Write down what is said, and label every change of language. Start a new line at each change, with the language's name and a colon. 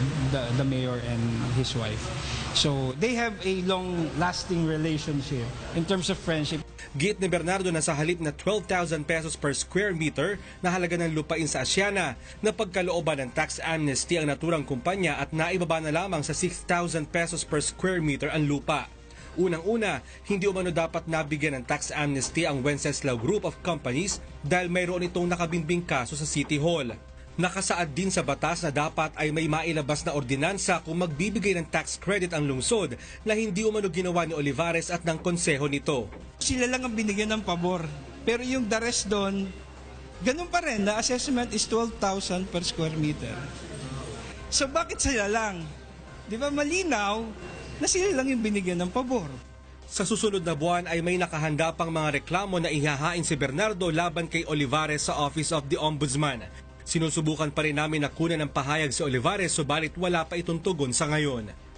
English: the mayor and his wife. So they have a long-lasting relationship in terms of friendship.
Filipino: Giit ni Bernardo na sa halip na 12,000 pesos per square meter na halaga ng lupain sa Asiana, na pagkalooban ng tax amnesty ang naturang kumpanya at naibaba na lamang sa 6,000 pesos per square meter ang lupa. Unang-una, hindi umano dapat nabigyan ng tax amnesty ang Wenceslao Group of Companies dahil mayroon itong nakabinbing kaso sa City Hall. Nakasaad din sa batas na dapat ay may mailabas na ordinansa kung magbibigay ng tax credit ang lungsod na hindi umano ginawa ni Olivares at ng konseho nito. Sila lang ang binigyan ng pabor. Pero yung the rest doon, ganun pa rin.
English: The assessment is 12,000 per square meter.
Filipino: So bakit sila lang? Di ba malinaw na sila lang yung binigyan ng pabor? Sa susunod na buwan ay may nakahanda pang mga reklamo na ihahain si Bernardo laban kay Olivares sa Office of the Ombudsman. Sinusubukan pa rin namin na kunan ng pahayag si Olivares subalit wala pa itong tugon sa ngayon.